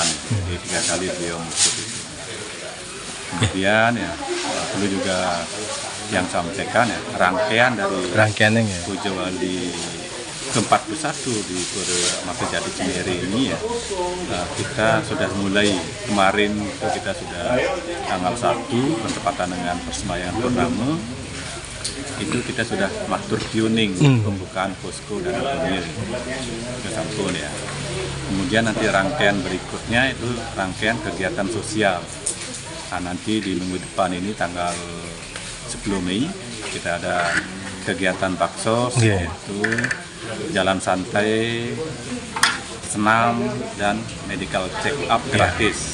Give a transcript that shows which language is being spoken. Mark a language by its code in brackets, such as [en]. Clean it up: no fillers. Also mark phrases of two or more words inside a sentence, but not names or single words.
[id] Jadi 3 kali beliau menjemput itu. Kemudian ya perlu juga yang sampaikan ya rangkaian dari Pujawali ke-41 di Pura Amerta Jati Cinere ini ya, kita sudah mulai kemarin itu kita sudah tanggal 1 bertepatan dengan persembayangan purnama itu kita sudah [ban] matur piuning [id] pembukaan posko dan punya ke sampun ya. Kemudian nanti rangkaian berikutnya itu rangkaian kegiatan sosial. Nah, nanti di minggu depan ini tanggal 10 Mei kita ada kegiatan baksos yaitu jalan santai, senam, dan [en] medical check up [id] gratis.